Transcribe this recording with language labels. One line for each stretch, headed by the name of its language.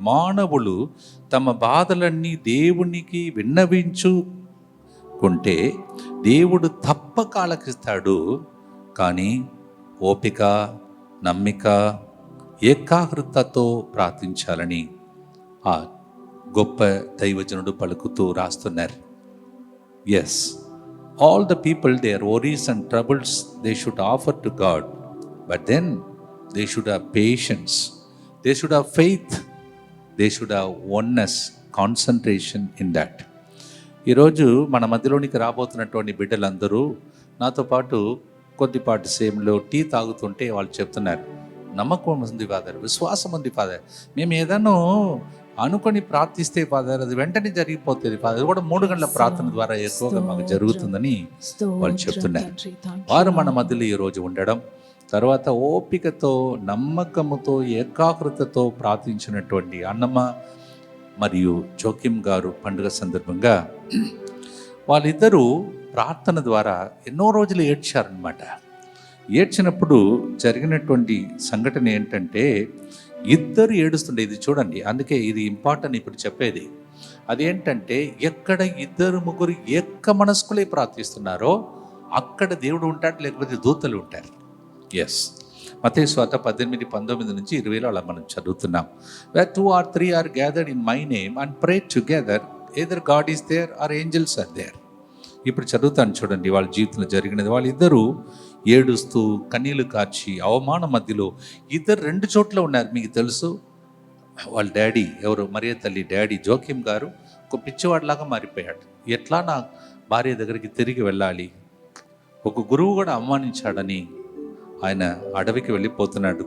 Telugu: మానవులు తమ బాధలన్నీ దేవునికి విన్నవించుకుంటే దేవుడు తప్పక ఆలకిస్తాడు. కానీ ఓపిక, నమ్మిక, ఏకాగ్రతతో ప్రార్థించాలని ఆ గొప్ప దైవజనుడు పలుకుతూ రాస్తున్నారు.
English: Yes, all the people, their worries and troubles they should offer to God, but then they should have patience, they should have faith, they should have oneness, concentration in that.
Telugu: ఈరోజు మన మధ్యలోనికి రాబోతున్నటువంటి బిడ్డలందరూ నాతో పాటు కొద్దిపాటి సేమ్లో టీ తాగుతుంటే వాళ్ళు చెప్తున్నారు, నమ్మకం ఉంది ఫాదర్, విశ్వాసం ఉంది ఫాదర్, మేము ఏదైనా అనుకొని ప్రార్థిస్తే ఫాదర్ అది వెంటనే జరిగిపోతుంది ఫాదర్. కూడా 3 గంటల ప్రార్థన ద్వారా ఎక్కువగా మాకు జరుగుతుందని వాళ్ళు చెప్తున్నారు. వారు మన మధ్యలో ఈరోజు ఉండడం, తర్వాత ఓపికతో, నమ్మకముతో, ఏకాగ్రతతో ప్రార్థించినటువంటి అన్నమ్మ మరియు జోకిం గారు పండుగ సందర్భంగా వాళ్ళిద్దరూ ప్రార్థన ద్వారా ఎన్నో రోజులు ఏడ్చారనమాట. ఏడ్చినప్పుడు జరిగినటువంటి సంఘటన ఏంటంటే ఇద్దరు ఏడుస్తుండే. ఇది చూడండి, అందుకే ఇది ఇంపార్టెంట్ ఇప్పుడు చెప్పేది. అదేంటంటే ఎక్కడ 2-3 ఏక మనస్కులే ప్రార్థిస్తున్నారో అక్కడ దేవుడు ఉంటాడు, లేకపోతే దూతలు ఉంటారు. ఎస్, మత్తయి సువార్త 18:19 నుంచి 20లో అలా మనం చదువుతున్నాం.
English: Where 2 or 3 are gathered in my name and pray together, either God is there or angels are there.
Telugu: ఇప్పుడు చదువుతాను చూడండి వాళ్ళ జీవితంలో జరిగినది. వాళ్ళిద్దరూ ఏడుస్తూ కన్నీళ్లు కార్చి అవమానం మధ్యలో ఇద్దరు 2 చోట్ల ఉన్నారు. మీకు తెలుసు, వాళ్ళ డాడీ ఎవరు, మరియ తల్లి డాడీ జోకిం గారు ఒక పిచ్చివాడిలాగా మారిపోయాడు. ఎట్లా నా భార్య దగ్గరికి తిరిగి వెళ్ళాలి, ఒక గురువు కూడా అవమానించాడని ఆయన అడవికి వెళ్ళిపోతున్నాడు.